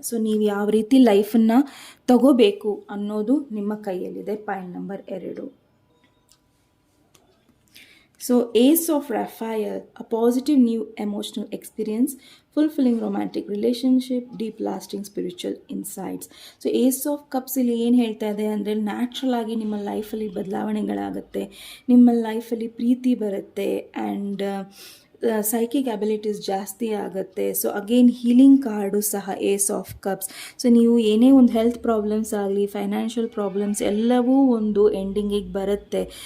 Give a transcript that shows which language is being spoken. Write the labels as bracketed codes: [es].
[kn] So ನೀವು ಯಾವ ರೀತಿ ಲೈಫನ್ನು ತಗೋಬೇಕು ಅನ್ನೋದು ನಿಮ್ಮ ಕೈಯಲ್ಲಿದೆ. Point number 2. [en] So Ace of Raphael, a positive new emotional experience, fulfilling romantic relationship, deep lasting spiritual insights. [kn] So Ace of Cups ಇಲ್ಲಿ ಏನು ಹೇಳ್ತಾ ಇದೆ ಅಂದರೆ, ನ್ಯಾಚುರಲ್ ಆಗಿ ನಿಮ್ಮ ಲೈಫಲ್ಲಿ ಬದಲಾವಣೆಗಳಾಗುತ್ತೆ, ನಿಮ್ಮ ಲೈಫಲ್ಲಿ ಪ್ರೀತಿ ಬರುತ್ತೆ, ಆ್ಯಂಡ್ ಸೈಕಿಕ್ ಅಬಿಲಿಟೀಸ್ ಜಾಸ್ತಿ ಆಗುತ್ತೆ. ಸೊ ಅಗೇನ್ ಹೀಲಿಂಗ್ ಕಾರ್ಡು ಸಹ ಏಸ್ ಆಫ್ ಕಪ್ಸ್. ಸೊ ನೀವು ಏನೇ ಒಂದು ಹೆಲ್ತ್ ಪ್ರಾಬ್ಲಮ್ಸ್ ಆಗಲಿ, ಫೈನಾನ್ಷಿಯಲ್ ಪ್ರಾಬ್ಲಮ್ಸ್ ಎಲ್ಲವೂ ಒಂದು ಎಂಡಿಂಗಿಗೆ ಬರುತ್ತೆ.